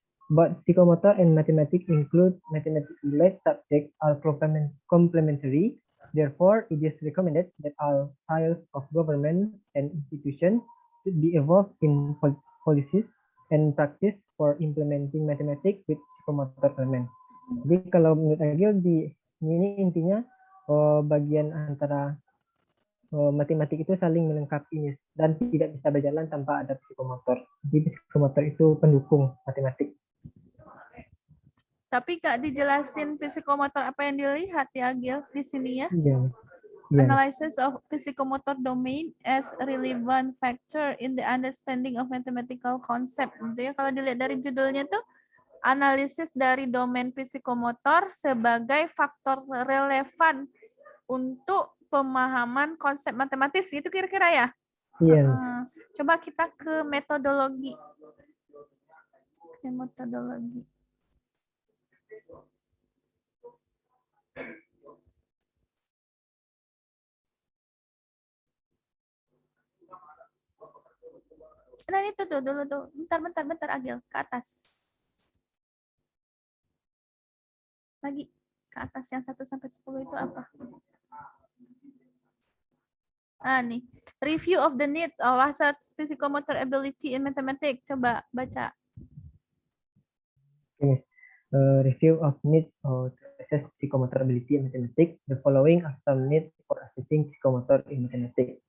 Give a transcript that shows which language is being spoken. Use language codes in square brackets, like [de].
[en] But psychomotor and mathematics include mathematics-related subjects are complementary. Therefore, it is recommended that all styles of government and institutions should be evolved in policies and practice for implementing mathematics with psychomotor element. [id] Jadi kalau menurut Agil di ini intinya bagian antara matematik itu saling melengkapi dan tidak bisa berjalan tanpa ada psikomotor. Jadi psikomotor itu pendukung matematik. Tapi Kak dijelasin psikomotor apa yang dilihat ya Agil di sini ya. Iya. [en] Analysis of psychomotor domain as a relevant factor in the understanding of mathematical concept. [id] Gitu ya. Kalau dilihat dari judulnya tuh analisis dari domain psikomotor sebagai faktor relevan untuk pemahaman konsep matematis. Itu kira-kira ya? Iya. Coba kita ke metodologi. Metodologi. Nah itu tuh dulu tuh. Bentar Agil ke atas. Lagi ke atas yang 1 sampai 10 itu apa? Nih. [en] Review of the needs of assets psychomotor ability in mathematics. [id] Coba baca. [en] Okay. Review of needs to assess psychomotor ability in mathematics. The following are some needs for assessing psychomotor in mathematics.